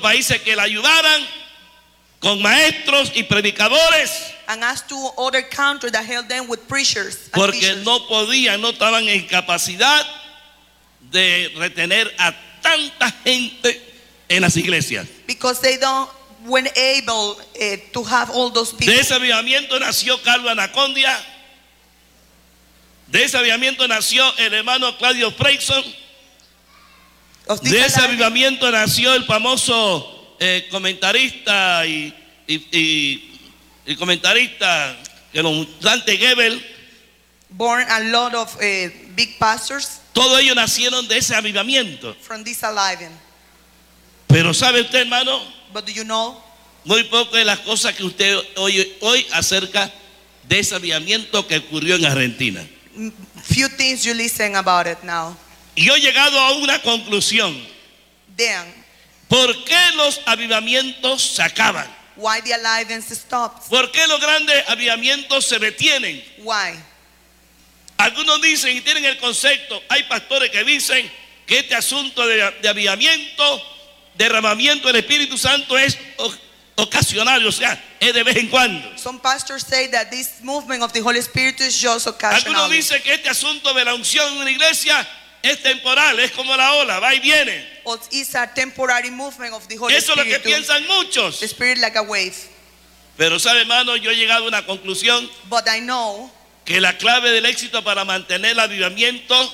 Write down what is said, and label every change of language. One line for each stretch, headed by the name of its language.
Spanish: países que le ayudaran con maestros y predicadores,
English: and asked to other countries that helped them with preachers,
Spanish: porque no podían, no estaban en capacidad de retener a tanta gente en las iglesias,
English: because they don't were able to have all those people.
Spanish: De ese avivamiento nació Carlos Anacondia. De ese avivamiento nació el hermano Claudio Freixon. De ese avivamiento nació el famoso comentarista y comentarista que los Dante Gebel.
English: Born a lot of big pastors.
Spanish: Todos ellos nacieron de ese avivamiento.
English: From this aliving.
Spanish: Pero sabe usted, hermano,
English: but do you know?
Spanish: Muy poco de las cosas que usted oye hoy acerca de ese avivamiento que ocurrió en Argentina.
English: Few things you listen about it now.
Spanish: Y yo he llegado a una conclusión.
English: Then,
Spanish: ¿por qué los avivamientos se acaban?
English: Why the alivings stops?
Spanish: ¿Por qué los grandes avivamientos se detienen?
English: Why?
Spanish: Algunos dicen y tienen el concepto, hay pastores que dicen que este asunto de avivamiento, derramamiento del Espíritu Santo es ocasional, o sea, es de vez en cuando.
English: Some pastors say that this movement of the Holy Spirit is just occasional.
Spanish: Algunos dicen que este asunto de la unción en una iglesia es temporal, es como la ola, va y viene.
English: It's a temporary movement of the Holy
Spanish: Spirit. Eso es lo que piensan muchos.
English: The Spirit like a wave.
Spanish: Pero sabe, hermano, yo he llegado a una conclusión.
English: But I know
Spanish: que la clave del éxito para mantener el avivamiento,